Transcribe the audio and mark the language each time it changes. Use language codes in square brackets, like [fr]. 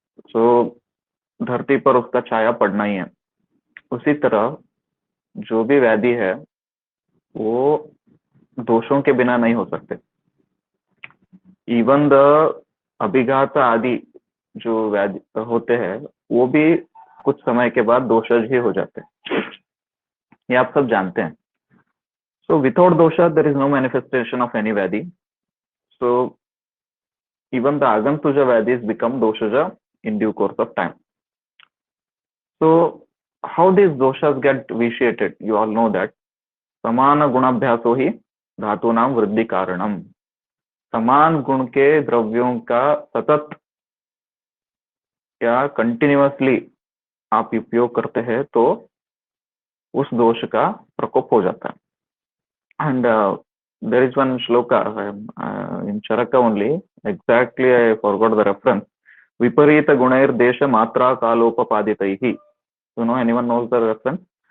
[hi] So, धरती पर उसका छाया पड़ना ही है। उसी तरह जो भी व्याधि है वो दोषों के बिना नहीं हो सकते। [en] even the [hi] अभिघात आदि जो व्याधि होते हैं वो भी कुछ समय के बाद दोषज ही हो जाते हैं, ये आप सब जानते हैं। [en] So without dosha there is no manifestation of any Vyadhi. So even the Agantuja Vyadhis become doshaja in due course of time. So how these doshas get vitiated? You all know that [sa] samana gunabhyaso hi धातूनाम वृद्धि कारणम। [hi] समान गुण के द्रव्यों का सतत या continuously आप उपयोग करते हैं तो उस दोष का प्रकोप हो जाता है। [en] And there is one shloka in Charaka only, exactly I forgot the reference. [sa] Viparita gunair desha matra kalopapaditaihi. [en] You know, anyone knows the reference?